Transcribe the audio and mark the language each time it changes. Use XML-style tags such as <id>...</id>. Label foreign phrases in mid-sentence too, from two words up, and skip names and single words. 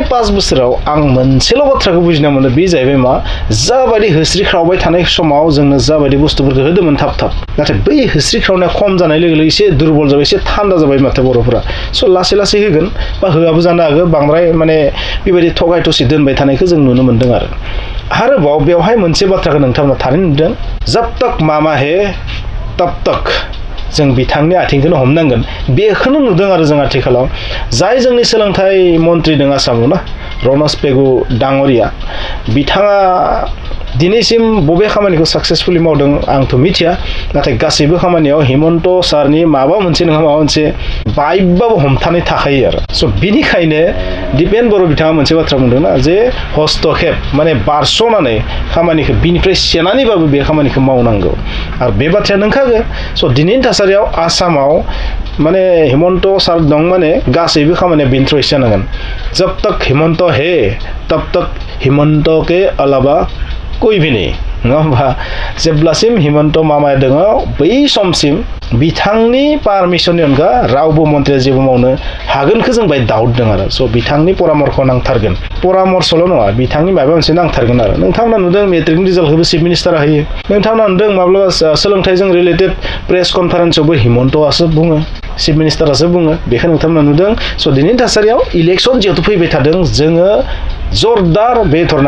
<brx>5 बोसोराव आं मोनसेल' बाथ्राखौ बुजिना मोनो बे जाहैबाय मा जाबायदि हिस्रिख्रावबाय थानाय समाव जोंनो जाबायदि बुस्थुफोरखौ होदोंमोन थाब नाथाय बै हिस्रिख्रावनाया खम जानाय लोगो लोगो एसे दुरबल जाबाय एसे थान्दा जाबाय माथो बर'फोरा स' लासै लासै होगोन बा होआबो जानो हागौ बांद्राय माने बेबायदि थगाय थसि दोनबाय थानायखौ जों नुनो मोन्दों आरोबाव बेवहाय मोनसे बाथ्राखौ नोंथांमोना थारैनो नुदों</brx> <hi>जब तक मामा हे तब तक</hi> <brx>जों बिथांनि आथिंखौनो हमनांगोन बेखौनो नुदों आरो जों आथिखालाव जाय जोंनि सोलोंथाइ मन्त्रि दं आसामाव ना रनज पेगु डाङरिया बिथाङा दिनैसिम बबे खामानिखौ साक्सेसफुली मावदों आंथ' मिथिया नाथाय गासैबो खामानियाव हिमन्त सारनि माबा मोनसे नङा माबा मोनसे बाइकबाबो हमथानाय थाखायो आरो स' बिनिखायनो दिपेन बर' बिथाङा मोनसे बाथ्रा बुंदोंना जे हस्तक्षेप माने बारस'नानै खामानिखौ बिनिफ्राय सेनानैबाबो बे खामानिखौ मावनांगौ आरो बे बाथ्राया नंखागौ स' दिनैनि थासारियाव आसामाव माने हिमन्त सार दं माने गासैबो खामानिया बिनिफ्राय जानांगोन</brx> <hi>जब तक हिमन्त हे तब तक हिमन्त के अलावा कोई भी नहीं</hi> <brx>नङा होमबा जेब्लासिम हिमन्त मामाया दङ बै समसिम बिथांनि पारमिसननि अनगा रावबो मन्थ्रिया जेबो मावनो हागोनखौ जों</brx> <en>by doubt</en> <brx>दं आरो स' बिथांनि परामर्श नांथारगोन परामर्शल' नङा बिथांनि माबा मोनसे नांथारगोन आरो नोंथांमोना नुदों मेट्रिकनि रिजाल्टखौबो</brx> <en>chief minister</en> <brx>होयो नोंथांमोना नुदों माब्लाबा सोलोंथाइजों</brx> <en>related press conference</en> <brx>हिमन्तआसो बुङो</brx> <en>chief minister</en> <brx>बुङो बेखौ नोंथांमोना नुदों स' दिनैनि थासारियाव इलेक्सन जिहेतु फैबाय थादों जोङो जरदार बे धरना</brx>